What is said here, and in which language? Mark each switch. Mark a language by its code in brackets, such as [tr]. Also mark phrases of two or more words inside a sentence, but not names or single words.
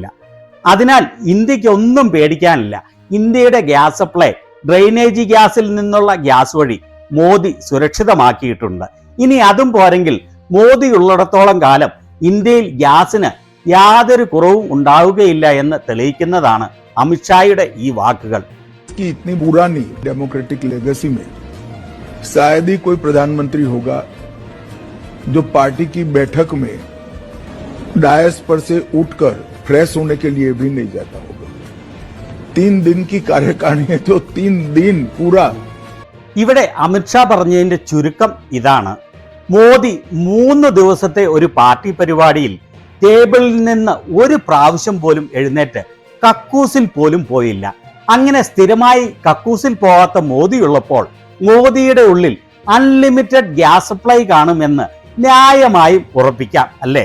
[ml] അതിനാൽ ഇന്ത്യക്ക് ഒന്നും പേടിക്കാനില്ല. ഇന്ത്യയുടെ [en] gas supply drainage [ml] ഗ്യാസിൽ നിന്നുള്ള ഗ്യാസ് വഴി മോദി സുരക്ഷിതമാക്കിയിട്ടുണ്ട്. ഇനി അതും പോരെങ്കിൽ മോദി ഉള്ളിടത്തോളം കാലം ഇന്ത്യയിൽ ഗ്യാസിന് യാതൊരു കുറവും ഉണ്ടാവുകയില്ല എന്ന് തെളിയിക്കുന്നതാണ് അമിത്ഷായുടെ ഈ വാക്കുകൾ. [hi] इतनी पुरानी [en] democratic legacy [hi] में शायद ही कोई प्रधानमंत्री होगा जो पार्टी की बैठक में डायस पर से उठकर फ्रेश होने के लिए भी नहीं जाता होगा. 3 दिन की कार्यकारिणी है तो 3 दिन पूरा. [ml] ഇവിടെ അമിത്ഷാ പറഞ്ഞതിന്റെ ചുരുക്കം ഇതാണ്: മോദി 3 ദിവസത്തെ ഒരു പാർട്ടി പരിപാടിയിൽ ടേബിളിൽ നിന്ന് ഒരു പ്രാവശ്യം പോലും എഴുന്നേറ്റ് കക്കൂസിൽ പോലും പോയില്ല. അങ്ങനെ സ്ഥിരമായി കക്കൂസിൽ പോകാത്ത മോദിയുള്ളപ്പോൾ മോദിയുടെ ഉള്ളിൽ [en] unlimited gas supply [ml] കാണുമെന്ന് ന്യായമായും ഉറപ്പിക്കാം, അല്ലേ?